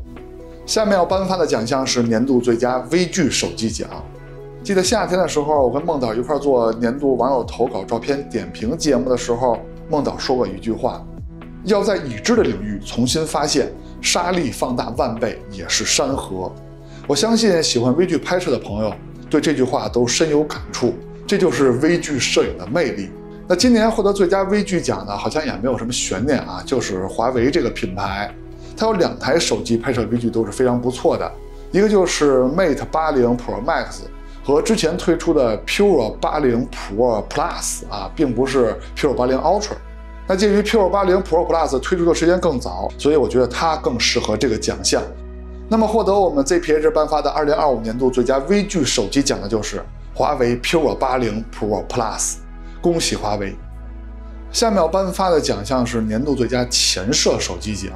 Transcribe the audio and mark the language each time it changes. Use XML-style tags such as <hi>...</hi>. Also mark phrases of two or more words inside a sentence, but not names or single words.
<zh>下面要頒發的獎項是年度最佳微距手機獎。記得夏天的時候，我跟孟導一塊做年度網友投稿照片點評節目的時候，孟導說過一句話：要在已知的領域重新發現，沙粒放大萬倍也是山河。我相信喜歡微距拍攝的朋友对这句話都深有感觸，這就是微距攝影的魅力。那今年獲得最佳微距獎呢，好像也沒有什麼懸念啊，就是華為這個品牌，它有2台手機拍攝微距都是非常不錯的，一個就是 Mate 80 Pro Max 和之前推出的 Pure 80 Pro Plus 啊，並不是 Pure 80 Ultra。那介於 Pure 80 Pro Plus 推出的時間更早，所以我覺得它更適合這個獎項。那麼獲得我們 ZPH 頒發的2025年度最佳微距手機獎的就是華為 Pure 80 Pro Plus， 恭喜華為。下面要頒發的獎項是年度最佳前攝手機獎。</zh>